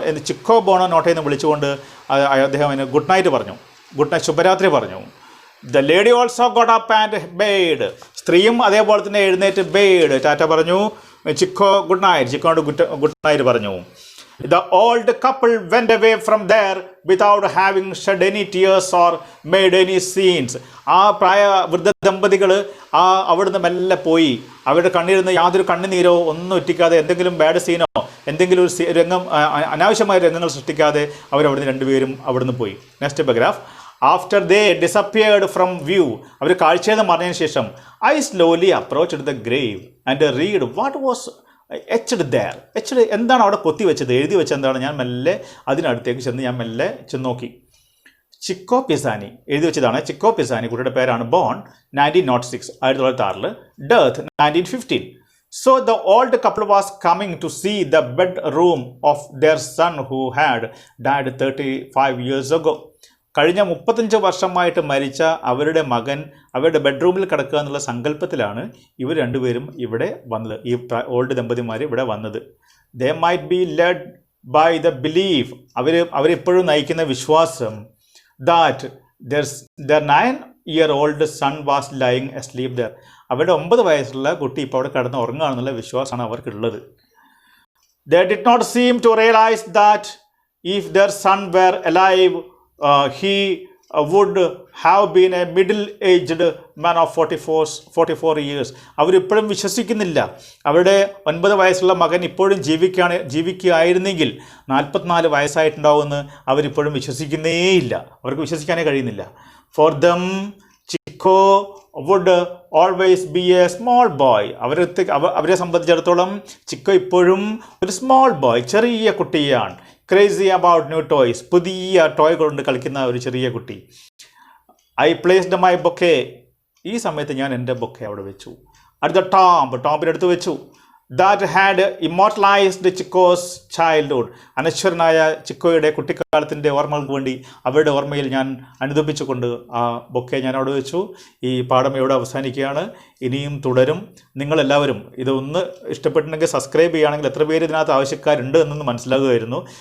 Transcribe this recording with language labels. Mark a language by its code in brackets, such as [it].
[ml] Chicco ബോണോ നോട്ടേ എന്ന് വിളിച്ചുകൊണ്ട് അദ്ദേഹം അതിന് ഗുഡ് നൈറ്റ് പറഞ്ഞു, ശുഭരാത്രി പറഞ്ഞു. [en] The lady also got up and bade. [ml] സ്ത്രീയും അതേപോലെ തന്നെ എഴുന്നേറ്റ് ബെയ്ഡ്, ടാറ്റ പറഞ്ഞു. Chicco good night, Chikkode good night പറഞ്ഞു. [en] The old couple went away from there without having shed any tears or made any scenes. [ml] ആ വൃദ്ധ ദമ്പതികൾ അവിടുന്ന് മെല്ലെ പോയി. അവരുടെ കണ്ണിരുന്ന് യാതൊരു കണ്ണുനീരോ ഒന്നും ഒറ്റിക്കാതെ, എന്തെങ്കിലും ബാഡ് സീനോ എന്തെങ്കിലും ഒരു രംഗം, അനാവശ്യമായ രംഗങ്ങൾ സൃഷ്ടിക്കാതെ അവരവിടുന്ന് രണ്ടുപേരും അവിടുന്ന് പോയി. [en] Next paragraph. After they disappeared from view, [ml] അവർ കാഴ്ചയിൽ നിന്ന് മറിഞ്ഞതിന് ശേഷം, [en] I slowly approached the grave and read what was etched there. [ml] എന്താണ് അവിടെ കൊത്തി വെച്ചത്, എഴുതി വെച്ചത് എന്താണ്? ഞാൻ മെല്ലെ അതിനടുത്തേക്ക് ചെന്ന് നോക്കി. ചിക്കോ പിസാനി എഴുതി വെച്ചതാണ്. ചിക്കോ പിസാനി കുട്ടിയുടെ പേരാണ്. Bone 1906, 1906, death 1915. [en] So the old couple was coming to see the bedroom of their son who had died 35 years ago. [ml] കഴിഞ്ഞ 35 വർഷമായിട്ട് മരിച്ച അവരുടെ മകൻ അവരുടെ ബെഡ്റൂമിൽ കിടക്കുക എന്നുള്ള സങ്കല്പത്തിലാണ് ഇവർ രണ്ടുപേരും ഇവിടെ വന്നത്, ഈ ഓൾഡ് ദമ്പതിമാർ ഇവിടെ വന്നത്. [en] they might be led by the belief, [ml] അവരിപ്പോഴും നയിക്കുന്ന വിശ്വാസം, [en] That their 9-year-old son was lying asleep there. [ml] അവരുടെ 9 വയസ്സുള്ള കുട്ടി ഇപ്പോൾ അവിടെ കിടന്ന് ഉറങ്ങുകയാണെന്നുള്ള വിശ്വാസമാണ് അവർക്കുള്ളത്. [en] They did not seem to realise that if their son were alive he would have been a middle-aged man of 44 years. [ml] അവരിപ്പോഴും വിശ്വസിക്കുന്നില്ല അവരുടെ 9 വയസ്സുള്ള മകൻ ഇപ്പോഴും ജീവിക്കുകയായിരുന്നെങ്കിൽ 44 വയസ്സായിട്ടുണ്ടാവുമെന്ന് അവരിപ്പോഴും വിശ്വസിക്കുന്നേയില്ല, അവർക്ക് വിശ്വസിക്കാനേ കഴിയുന്നില്ല. [en] For them, Chico would always be a small boy. [ml] അവരെ സംബന്ധിച്ചിടത്തോളം ചിക്കോ ഇപ്പോഴും ഒരു സ്മോൾ ബോയ്, ചെറിയ കുട്ടിയാണ്. [en] crazy about new toys, [ml] പുതിയ ടോയ് കൊണ്ട് കളിക്കുന്ന ഒരു ചെറിയ കുട്ടി. [en] I placed my bouquet, [ml] ഈ സമയത്ത് ഞാൻ എൻ്റെ ബൊക്കെ അവിടെ വെച്ചു. അടുത്ത ടോമ്പിനടുത്ത് വെച്ചു. [en] that had immortalized Chico's childhood. [ml] അനശ്വരനായ ചിക്കോയുടെ കുട്ടിക്കാലത്തിൻ്റെ ഓർമ്മകൾക്ക് വേണ്ടി അവരുടെ ഓർമ്മയിൽ ഞാൻ അനുദപിച്ചുകൊണ്ട് ആ ബൊക്കെ ഞാൻ അവിടെ വെച്ചു. ഈ പാഠം ഇവിടെ അവസാനിക്കുകയാണ്. ഇനിയും തുടരും. നിങ്ങളെല്ലാവരും ഇതൊന്ന് ഇഷ്ടപ്പെട്ടിട്ടുണ്ടെങ്കിൽ സബ്സ്ക്രൈബ് ചെയ്യുകയാണെങ്കിൽ എത്ര പേര് ഇതിനകത്ത് ആവശ്യക്കാരുണ്ട് എന്നൊന്ന് മനസ്സിലാകുമായിരുന്നു.